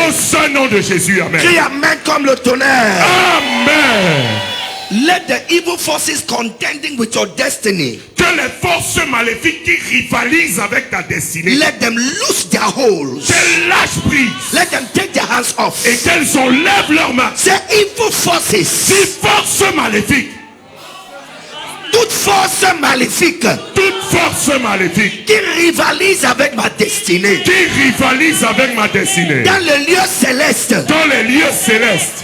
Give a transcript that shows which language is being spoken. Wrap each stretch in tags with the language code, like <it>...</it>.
<fr>Au saint nom de Jésus, amen. Crie amen comme le tonnerre. Amen.</fr> <en>Let the evil forces contending with your destiny,</en> <fr>Que les forces maléfiques qui rivalisent avec ta destinée,</fr> <en>let them loose their holds.</en> <fr>qu'elles lâchent prise</fr> <en>Let them take their hands off.</en> <fr>et qu'elles enlèvent leurs mains.</fr> <en>Say evil forces,</en> <fr>Ces forces maléfiques, toute force maléfique toute force maléfique qui rivalise avec ma destinée, qui rivalisent avec ma destinée, dans le lieu céleste, dans les lieux célestes,</fr>